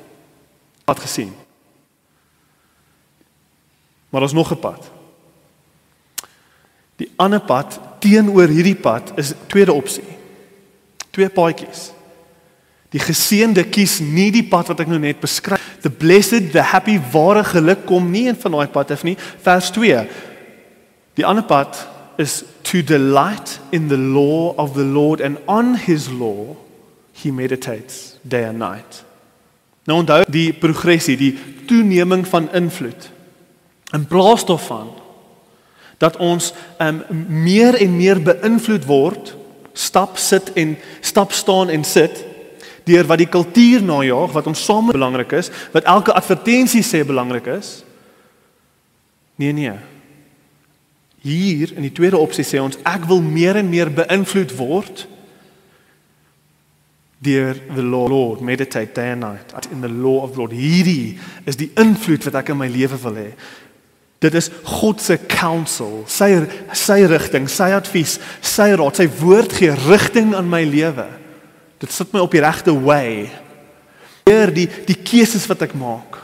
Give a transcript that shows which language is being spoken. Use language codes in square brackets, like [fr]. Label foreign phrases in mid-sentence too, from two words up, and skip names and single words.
[af] Pad gesien. Maar daar's nog 'n pad. Die ander pad teenoor hierdie pad is tweede opsie. Twee paadjies. Die geseënde kies nie die pad wat ek nou net beskryf. [en] The blessed, the happy, [af] ware geluk kom nie in van daai pad af nie. Vers 2. Die ander pad is [en] to delight in the law of the Lord, and on his law he meditates day and night. [af] Nou onthou die progressie, die toeneming van invloed. In plaas daarvan dat ons meer en meer beïnvloed word, stap, staan en sit, deur wat die kultuur najaag, wat ons saam belangrik is, wat elke advertensie sê belangrik is. Nee. Hier in die tweede opsie sê ons, ek wil meer en meer beïnvloed word deur [en] the Lord, meditate day and night in the law of the Lord. [af] Hierdie is die invloed wat ek in my lewe wil hê. Dit is God se counsel, sy rigting, sy advies, sy raad, sy woord gee rigting aan my lewe. Dit sit my op die regte way. Beheer die keuses wat ek maak.